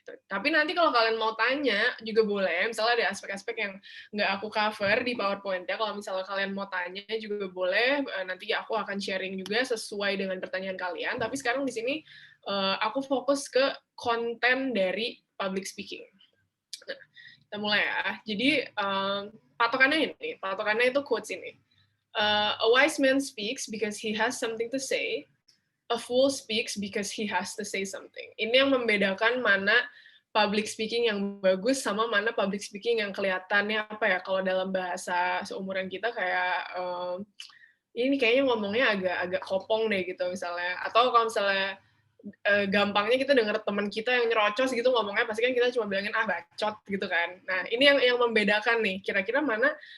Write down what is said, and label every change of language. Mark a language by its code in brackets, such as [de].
[id] Tapi nanti kalau kalian mau tanya juga boleh, misalnya ada aspek-aspek yang nggak aku cover di PowerPoint-nya, kalau misalnya kalian mau tanya juga boleh, nanti aku akan sharing juga sesuai dengan pertanyaan kalian, tapi sekarang di sini aku fokus ke konten dari public speaking. Nah, kita mulai ya. Jadi patokannya itu quotes ini. [en] A wise man speaks because he has something to say. A fool speaks because he has to say something. [id] Ini yang membedakan mana public speaking yang bagus sama mana public speaking yang kelihatannya apa ya, kalau dalam bahasa seumuran kita kayak ini kayaknya ngomongnya agak kopong deh gitu misalnya. Atau kalau misalnya gampangnya kita denger teman kita yang nyerocos gitu ngomongnya, pasti kan kita cuma bilangin bacot gitu kan. Nah, ini yang membedakan nih, kira-kira mana